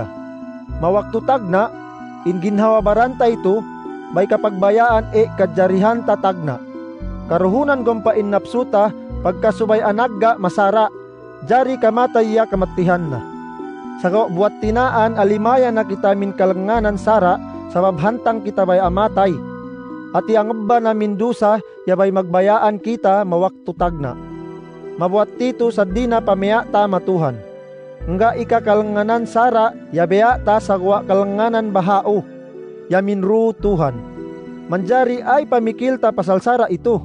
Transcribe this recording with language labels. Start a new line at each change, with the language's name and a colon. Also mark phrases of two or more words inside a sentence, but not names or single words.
Central Sama: Mawaktu tagna, inginhawa baranta ito, bay kapagbayaan kadjarihan tatagna. Karuhunan gompain napsuta, pagkasubay anagga masara, jari kamatay ya kamatihan na. Sagaw buat tinaan alimaya na kita min kalanganan sara, sabab hantang kita bay amatay. At iangba na mindusa, yabay magbayaan kita mawaktu tagna. Mabuat tito sa dina pamea ta matuhan. Nga ika kalanganan sara, yabea ta sagwa kalanganan bahao. Yamin ru Tuhan. Manjari ay pamikil ta pasal sara ito.